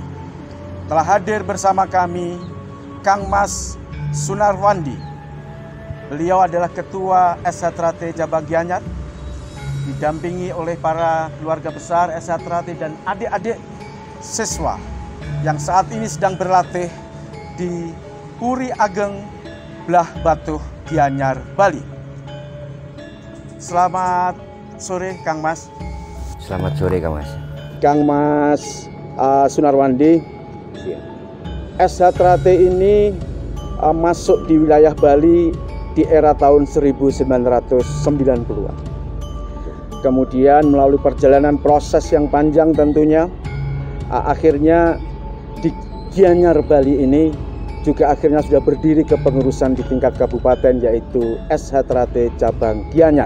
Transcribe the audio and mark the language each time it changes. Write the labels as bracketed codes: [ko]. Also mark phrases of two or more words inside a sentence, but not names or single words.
[id] Telah hadir bersama kami Kang Mas Sunarwandi. Beliau adalah Ketua SH Trate Cabang Gianyar, didampingi oleh para keluarga besar SH Trate dan adik-adik siswa yang saat ini sedang berlatih di Puri Ageng Blah Batuh Gianyar Bali. Selamat sore Kang Mas. Selamat sore Kang Mas. Kang Mas Sunarwandi, SH Trate ini masuk di wilayah Bali di era tahun 1990-an. Kemudian melalui perjalanan proses yang panjang tentunya, akhirnya di Gianyar Bali ini juga akhirnya sudah berdiri kepengurusan di tingkat kabupaten, yaitu SH Trate Cabang Gianyar.